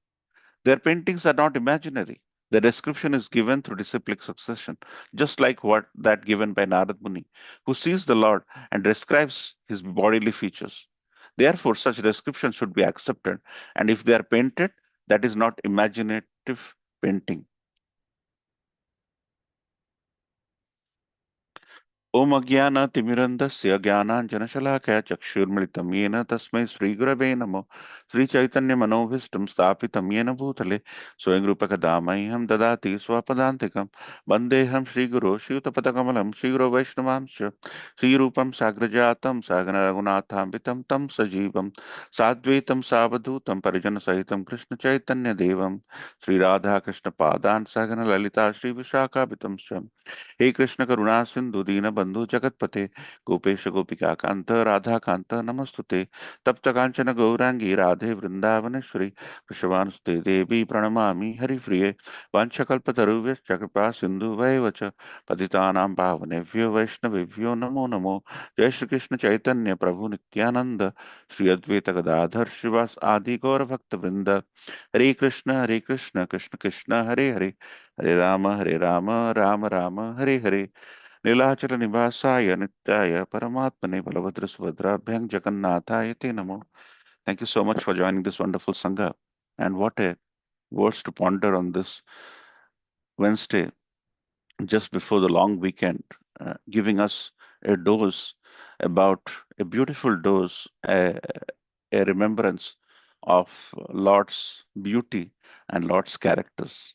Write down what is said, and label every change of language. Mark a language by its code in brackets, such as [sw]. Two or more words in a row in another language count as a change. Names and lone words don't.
[en] Their paintings are not imaginary. The description is given through disciplic succession, just like what that given by Narad Muni, who sees the Lord and describes his bodily features. Therefore, such descriptions should be accepted, and if they are painted, that is not imaginative painting. [sa] ओम अज्ञानतिमिरन्धस्य ज्ञानाञ्जनशलाकया चक्षुर्मिलितं येन तस्मै श्रीगुरवे नमः श्रीचैतन्यमनोभीष्टं स्थापितं येन भूतले स्वयं रूपकदा मह्यं ददाति स्वपदान्तिकं वन्देऽहं श्रीगुरो श्रीयुतपदकमलं श्रीगुरो वैष्णवांश्च श्रीरूपं साग्रजातं सागररघुनाथान्वितं तं सजीवं साद्वैतं सावधूतं परिजनसहितं कृष्णचैतन्यदेवं श्रीराधाकृष्णपादान् सागरललिता श्रीविशाखाभितं च हे कृष्ण करुणा सिंधु दीन बंधु जगतपते गोपेश गोपिका कांत राधा कांत नमस्तुते तप्त कांचन गौरांगी राधे वृंदावनेश्वरी वृषभानुसुते देवी प्रणमामि हरिप्रिये वाञ्छकल्पतरुभ्यश्च कृपा सिन्धु वच पतितानां पावनेभ्यो वैष्णवेभ्यो नमो नमो जय श्री कृष्ण चैतन्य प्रभु नित्यानंद श्री अद्वैत गदाधर शिवास आदि गौर भक्त वृंद हरे कृष्ण कृष्ण कृष्ण हरे हरे हरे राम राम राम हरे हरे नीलाचल निवासाय नित्याय परमात्मने बलभद्र सुभद्राभ्यां जगन्नाथाय ते नमो. [en] Thank you so much for joining this wonderful Sangha. And what a words to ponder on this Wednesday, just before the long weekend, giving us a dose about a beautiful dose, a remembrance of Lord's beauty and Lord's characters.